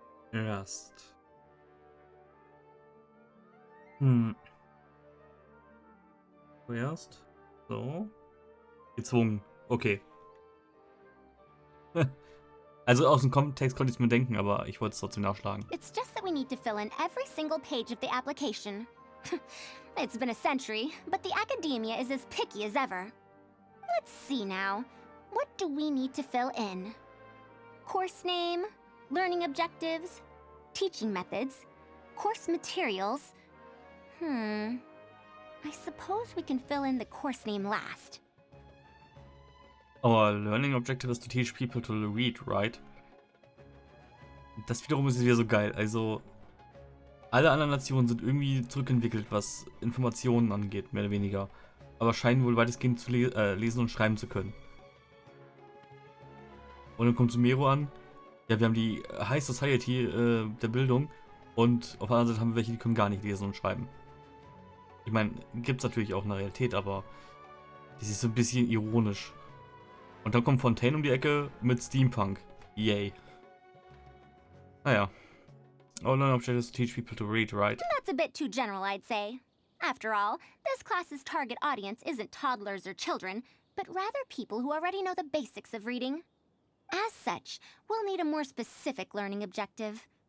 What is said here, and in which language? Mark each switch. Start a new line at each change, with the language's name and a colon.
English: Coerced. Coerced. So. Gezwungen. Okay.
German: Also aus dem Kontext konnte ich es mir denken, aber ich wollte es trotzdem nachschlagen.
English: It's just that we need to fill in every single page of the application. It's been a century, but the academia is as picky as ever. Let's see now. What do we need to fill in? Course name, learning objectives, teaching methods, course materials. I suppose we can fill in the course name last. Our learning objective is to teach people to read, right?
German: Das wiederum ist wieder so geil. Also, alle anderen Nationen sind irgendwie zurückentwickelt, was Informationen angeht, mehr oder weniger. Aber scheinen wohl weitestgehend zu lesen und schreiben zu können. Und dann kommt Sumero an. Ja, wir haben die High Society der Bildung. Und auf der anderen Seite haben wir welche, die können gar nicht lesen und schreiben. Ich meine, gibt es natürlich auch in der Realität, aber das ist so ein bisschen ironisch. Und dann kommt Fontaine um die Ecke mit Steampunk. Yay. Naja.
English: Our learning objective is to teach people to read, right? That's a bit too general, I'd say. After all, this class's target audience isn't toddlers or children, but rather people who already know the basics of reading. As such, we'll need a more specific learning objective.